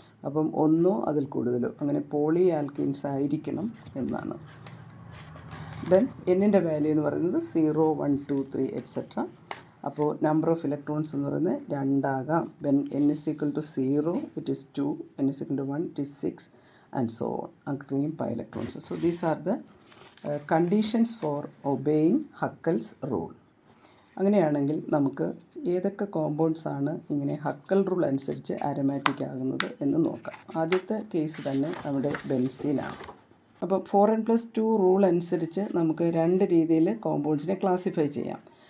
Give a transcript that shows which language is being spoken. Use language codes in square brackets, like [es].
[ml] അപ്പം ഒന്നോ അതിൽ കൂടുതലോ അങ്ങനെ പോളി ആൽക്കീൻസ് ആയിരിക്കണം എന്നാണ്. ദെൻ എന്നിൻ്റെ വാല്യൂ എന്ന് പറയുന്നത് 0, 1, 2, 3 എക്സെട്ര. അപ്പോൾ നമ്പർ ഓഫ് ഇലക്ട്രോൺസ് എന്ന് പറയുന്നത് 2 ആകാം. [en] When n is equal to 0 it is 2, n is equal to 1 it is 6 and so on. [ml] അത്രയും pi electrons. [en] So these are the conditions for obeying Huckel's rule. [ml] അങ്ങനെയാണെങ്കിൽ നമുക്ക് ഏതൊക്കെ compounds ആണ് ഇങ്ങനെ Hückel rule അനുസരിച്ച് ആരോമാറ്റിക് ആകുന്നത് എന്ന് നോക്കാം. ആദ്യത്തെ കേസ് തന്നെ നമ്മുടെ ബെൻസീനാണ്. അപ്പോൾ 4n+2 റൂൾ അനുസരിച്ച് നമുക്ക് 2 രീതിയിൽ കോമ്പൗണ്ട്സിനെ ക്ലാസിഫൈ ചെയ്യാം.